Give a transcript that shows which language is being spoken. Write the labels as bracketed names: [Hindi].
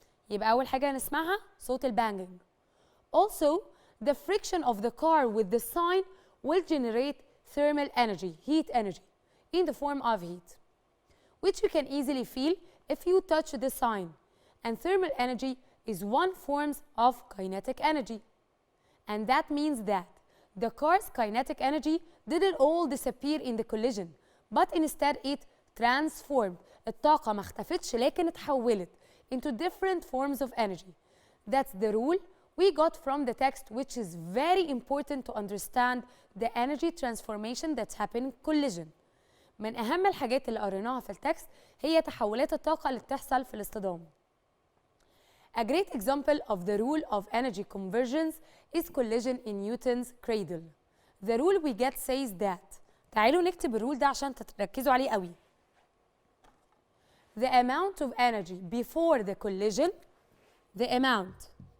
[Arabic] يبقى أول حاجة هنسمعها صوت البانجينج. [English] Also, the friction of the car with the sign will generate thermal energy, heat energy, in the form of heat, which you can easily feel if you touch the sign. And thermal energy is one form of kinetic energy. And that means that the car's kinetic energy didn't all disappear in the collision, but instead it transformed. [Arabic] الطاقة ما اختفتش لكن اتحولت [English] into different forms of energy. That's the rule we got from the text, which is very important to understand the energy transformation that's happening in collision. [Arabic] من أهم الحاجات اللي قريناها في التكست هي تحولات الطاقة اللي بتحصل في الاصطدام. [English] A great example of the rule of energy conversions is collision in Newton's cradle. The rule we get says that. [Arabic] تعالوا نكتب الرول ده عشان تركزوا عليه قوي. [English] The amount of energy before the collision, the amount